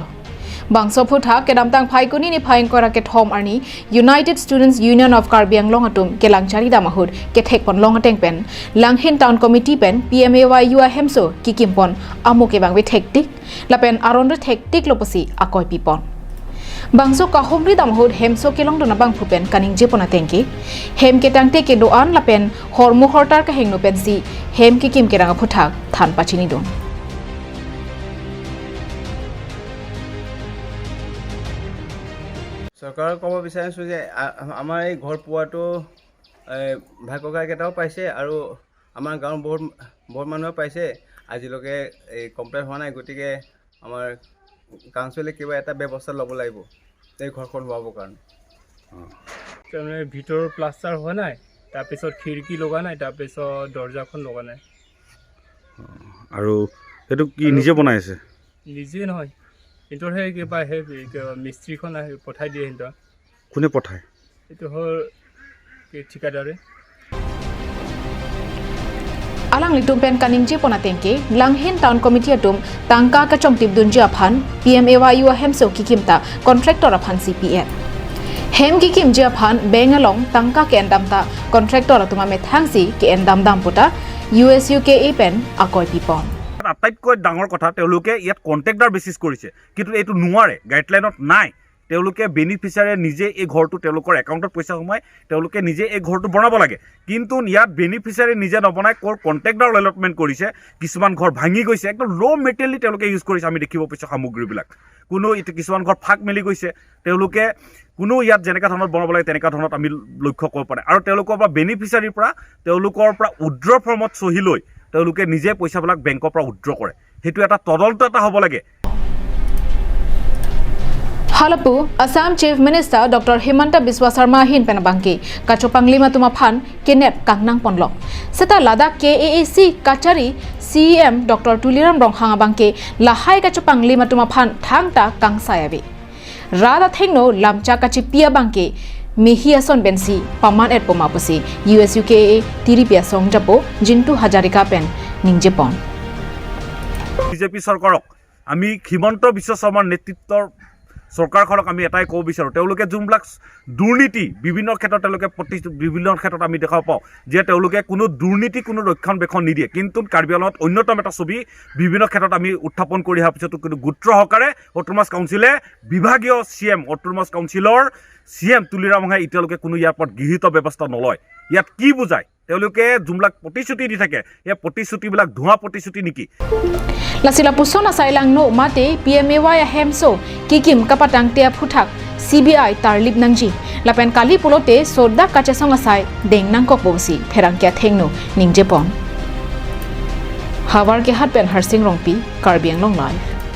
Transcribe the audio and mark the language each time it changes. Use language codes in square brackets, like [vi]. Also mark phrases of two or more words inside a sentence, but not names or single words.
[mjw] Bangso phutha kedamtang phaikuni ni phaing kora ke thom arni United Students Union of Karbi Anglong atum ke langchari damahud ke thekpon long ateng pen Langhin Town Committee pen PMAY-U ahemso kekim pon amu kevangve thektik lapen aron thektik loposi akoi pipon. Bangso kahomri damahud ahemso kelong dona bang phupen kaning jepona tengki hem ke tangte ke doan lapen hormu hortar ka hengno pensi hem kekim kerang phutha than pachini don. [as] সরকার কব বিচাৰিছো যে আমাৰ এই ঘৰ পোৱাটো ভাই ককাই কেইটাও পাইছে আৰু আমাৰ গাঁৱৰ বহুত মানুহে পাইছে আজিলৈকে এই কমপ্লিট হোৱা নাই গতিকে আমাৰ কাউন্সিলে কিবা এটা ব্যৱস্থা ল'ব লাগিব এই ঘৰখন হোৱাবৰ কাৰণে তাৰমানে ভিতৰৰ প্লাষ্টাৰ হোৱা নাই তাৰপিছত খিৰিকী লগা নাই তাৰপিছত দৰ্জাখন লগা নাই আৰু সেইটো কি নিজে বনাইছে নিজে নহয় কিন্তু সেই কিবা সেই মিস্ত্ৰীখন আহি পঠাই দিয়ে সিহঁতক কোনে পঠায় এইটো হ'ল ঠিকাদাৰে [mjw] Alang litum pen kaning jepona tengki Langhin Town Committee atum tangka ka chongtip dunji aphan PMAY-U ahemso kikimta contractor aphan CPF hem kikim je aphan bengalong tangka ke endamta contractor atuma methangsi ke endam dam puta USUKA pen akoi pipon [as] আটাইতকৈ ডাঙৰ কথা তেওঁলোকে ইয়াত [en] contractor basis [as] কৰিছে কিন্তু এইটো নোৱাৰে গাইডলাইনত নাই তেওঁলোকে বেনিফিচিয়াৰী নিজে এই ঘৰটো তেওঁলোকৰ একাউণ্টত পইচা সোমাই তেওঁলোকে নিজে এই ঘৰটো বনাব লাগে কিন্তু ইয়াত বেনিফিচিয়াৰী নিজে নবনাই [en] contractor allotment [as] কৰিছে কিছুমান ঘৰ ভাঙি গৈছে একদম [en] low material [as] তেওঁলোকে ইউজ কৰিছে আমি দেখিব পাইছোঁ সামগ্ৰীবিলাক কোনো কিছুমান ঘৰ ফাক মেলি গৈছে তেওঁলোকে কোনো ইয়াত যেনেকুৱা ধৰণত বনাব লাগে তেনেকুৱা ধৰণত আমি লক্ষ্য কৰিব পাৰে আৰু তেওঁলোকৰ পৰা বেনিফিচিয়াৰীৰ পৰা তেওঁলোকৰ পৰা [en] withdraw form [as] চহী লৈ তেওঁলোকে নিজে পইচাবিলাক বেংকৰ পৰা উইথড্ৰ কৰে হেতু এটা তদন্ত এটা হ'ব লাগে [mjw] Halapu Assam Chief Minister Dr. Himanta Biswa Sarma hin penabangki kachopangli matuma phan kenep kangnang ponlok seta Ladakh KAAC kachari CEM Dr. Tuliram Ronghanga bangki lahai kachopangli matuma phan thangta kangsayabi rada thengno lamcha kachipia bangki Mihiason bensi paman et pomapusi USUKA tiripia songjapo Jintu Hajarika pen ningjepon [as] বিজেপি চৰকাৰক আমি হিমন্ত বিশ্ব শৰ্মাৰ নেতৃত্বৰ চৰকাৰখনক আমি এটাই ক'ব বিচাৰোঁ তেওঁলোকে যোনবিলাক দুৰ্নীতি বিভিন্ন ক্ষেত্ৰত তেওঁলোকে বিভিন্ন ক্ষেত্ৰত আমি দেখা পাওঁ যে তেওঁলোকে কোনো দুৰ্নীতি কোনো ৰক্ষণাবেক্ষণ নিদিয়ে কিন্তু কাৰ্বি আংলঙত অন্যতম এটা ছবি বিভিন্ন ক্ষেত্ৰত আমি উত্থাপন কৰি অহাৰ পিছতো কিন্তু গুৰুত্ব সহকাৰে [en] autonomous council [as] বিভাগীয় CM [en] autonomous council [as] CM তুলিৰাম ৰংহাই এতিয়ালৈকে কোনো ইয়াৰ ওপৰত গৃহীত ব্যৱস্থা নলয় ইয়াত কি বুজায় তেওঁলোকে যোনবিলাক প্ৰতিশ্ৰুতি দি থাকে এই প্ৰতিশ্ৰুতিবিলাক ধোঁৱা প্ৰতিশ্ৰুতি নেকি [mjw] Lasila pusona sailang no mate PMAY ahemso kekim kapatang te aphuthak-CBI ketarlip nangji lapen kali pulote soda kachesong asai deng nangkok bosi pherang kya thengno ningjepon Hawar ke hat pen harsing rongpi Karbi Anglong live